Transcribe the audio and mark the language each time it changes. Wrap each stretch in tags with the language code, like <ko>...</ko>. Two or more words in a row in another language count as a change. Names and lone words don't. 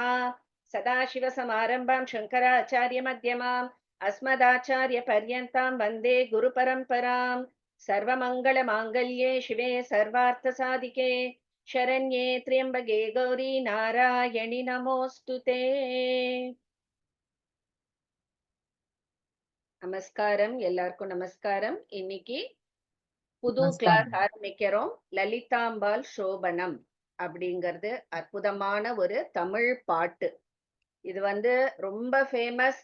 <sa>सदाशिवसमारम्भां शङ्कराचार्यमध्यमाम् अस्मदाचार्यपर्यन्तां वन्दे गुरुपरम्परां। सर्वमङ्गलमाङ्गल्ये शिवे सर्वार्थसाधिके शरण्ये त्र्यम्बके गौरी नारायणि नमोऽस्तु ते।</sa> <ta>நமஸ்காரம், எல்லாருக்கும் நமஸ்காரம். இன்னைக்கு புது கிளாஸ் நமஸ்காரம். ஆரம்பிக்கிறோம். லலிதாம்பாள் சோபனம் அப்படிங்கிறது அற்புதமான ஒரு தமிழ் பாட்டு. இது ரொம்ப ஃபேமஸ்.</ta>